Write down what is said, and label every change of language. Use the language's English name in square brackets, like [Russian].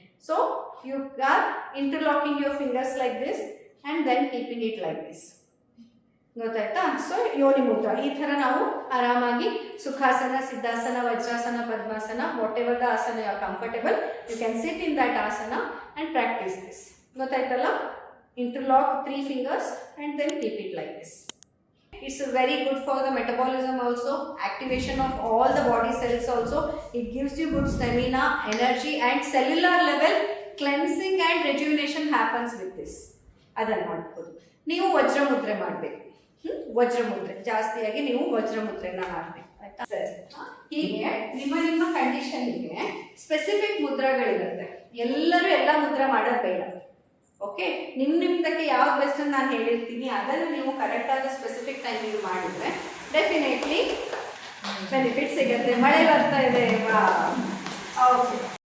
[English] so you are interlocking your fingers like this and then keeping it like this, [Kannada] ಗೊತ್ತಾಯ್ತಾ? [English] so yoni mudra [Kannada] ಈ ತರ ನಾವು ಆರಾಮಾಗಿ [English] Sukhasana, siddhasana, vajrasana, padmasana, whatever the asana you are comfortable, you can sit in that asana and practice this. [Kannada] ಗೊತ್ತಾಯ್ತಲ್ಲ? [English] Interlock 3 fingers and then keep it like this. It's very good for the metabolism also, activation of all the body cells also. It gives you good stamina, energy and cellular level cleansing and rejuvenation happens with this. [Kannada] ಅದನ್ನು ಮಾಡ್ಬೋದು. ನೀವು ವಜ್ರ ಮುದ್ರೆ ಮಾಡಬೇಕು. ವಜ್ರ ಮುದ್ರೆ ಜಾಸ್ತಿಯಾಗಿ ನೀವು ವಜ್ರ ಮುದ್ರೆನ ಮಾಡಬೇಕು, ಆಯ್ತಾ? ಸರಿ. ಹೀಗೆ ನಿಮ್ಮ ಕಂಡೀಷನ್ಗೆ ಸ್ಪೆಸಿಫಿಕ್ ಮುದ್ರಗಳಿರುತ್ತೆ. ಎಲ್ಲರೂ ಎಲ್ಲ ಮುದ್ರ ಮಾಡೋದು ಬೇಡ. ಓಕೆ, ನಿಮ್ದಕ್ಕೆ ಯಾವ್ದು ಬೆಸ್ಟ್ ಅಂತ ನಾನು ಹೇಳಿರ್ತೀನಿ, ಅದನ್ನು ನೀವು ಕರೆಕ್ಟ್ ಆದ ಸ್ಪೆಸಿಫಿಕ್ ಟೈಮಿಗೆ ಮಾಡಿದ್ರೆ ಡೆಫಿನೆಟ್ಲಿ ಬೆನಿಫಿಟ್ ಸಿಗುತ್ತೆ. ಮಳೆ ಬರ್ತಾ ಇದೆ, ಓಕೆ.